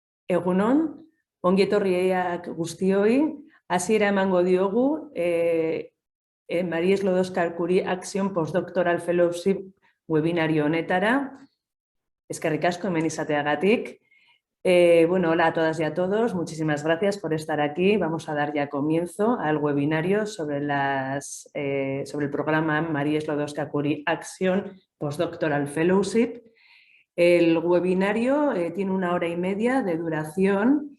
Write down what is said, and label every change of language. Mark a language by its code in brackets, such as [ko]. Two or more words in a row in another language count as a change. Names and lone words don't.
[eu] Egunon, ongi etorriak guztioi, hasiera emango diogu María Sklodowska Curie Action Postdoctoral Fellowship webinario honetara. Eskerrik asko hemen izateagatik. [es] Bueno, hola a todas y a todos, muchísimas gracias por estar aquí. Vamos a dar ya comienzo al webinario sobre el programa María Sklodowska Curie Action Postdoctoral Fellowship. El webinario tiene 1 hora y media de duración.